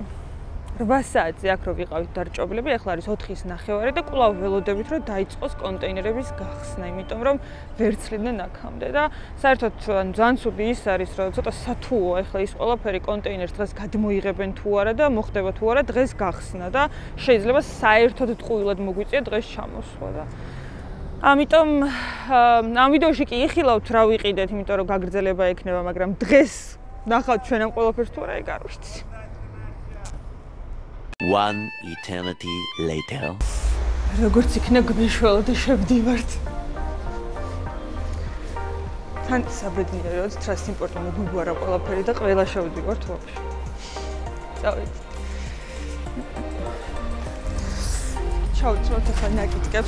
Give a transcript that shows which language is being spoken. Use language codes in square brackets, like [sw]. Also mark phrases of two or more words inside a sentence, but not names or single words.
[ka] 8 საათზე აქ რო ვიყავით დარჭობილები, ეხლა არის 4:30 და კვლავ ველოდებით რომ დაიწყოს კონტეინერების გახსნა, იმიტომ რომ ვერცლიდნენ აქამდე და საერთოდ ძალიან ცუდი ის არის, რომ ცოტა სათუოა ეხლა ის ყველაფერი კონტეინერს დღეს გადმოიღებენ თუ არა და მოხდება თუ არა დღეს გახსნა და შეიძლება საერთოდ ტყუილად მოგვიწია დღეს ჩამოსვლა და ამიტომ ამ ვიდეოში კი იხილავთ რა ვიყიდეთ, იმიტომ რომ გაგრძელება ექნება, მაგრამ დღეს ნახავთ ჩვენ ამ ყველაფერს თუ არა ეგ არ ვიცი. [en] One eternity later. [ka] როგორც იქნა გვეშველა და შევდივართ. თან საბედნიეროდ ტრანსპორტი მოგვიგვარა ყველაფერი და ყველა შევდივართ ვაფშე. წავედით. ჩავწვათ ახლა ნაკითკებს.